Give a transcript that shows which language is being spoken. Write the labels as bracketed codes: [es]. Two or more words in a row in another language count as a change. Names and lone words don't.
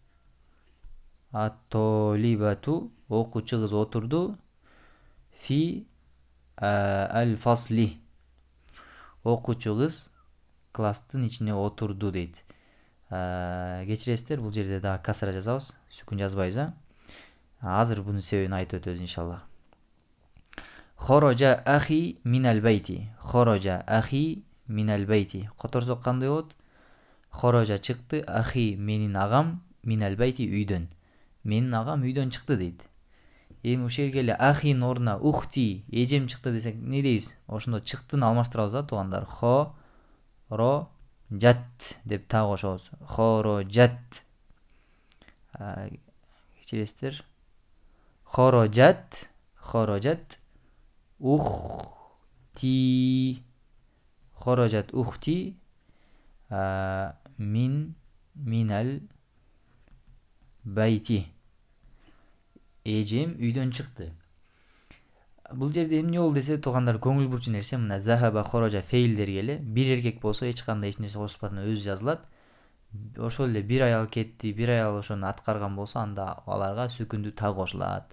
[ky] Окуучу кыз отурду. [ar] في الفصل. [ky] Окуучу кыз класстын ичине отурду дейт. Кечиресиздер, бул жерде дагы касра жазабыз. Сүкүн жазбайбыз. Азыр бунун себебин айтып өтөбүз иншаллах. [ar] خرج أخي من البيت. خرج أخي من البيت. [ky] Которсок кандай болот? Хорожа чыкты, ахи менин агам, [ar] من البيت [ky] үйдөн. Менин агам үйдөн чыкты дейт. Эми ушул жерге эле ахин ордуна ухти, эжем чыкты десек не дейбиз? Ошондо чыктыны алмаштырабыз туугандар. Хорожат деп та кошобуз. Хорожат. Кечиресиздер. [ar] خرجت أختي. خرجت أختي من البيت. [ky] Эжем үйдөн чыкты. Бул жерде эмне болду десе туугандар, көңүл бурчу нерсе мына захаба, хорожа фейлдерге эле бир эркек болсо эч кандай эч нерсе кошулбастан өзү жазылат. Ошол эле бир аял кетти, бир аял ошону аткарган болсо, анда аларга сүкүндү та кошулат.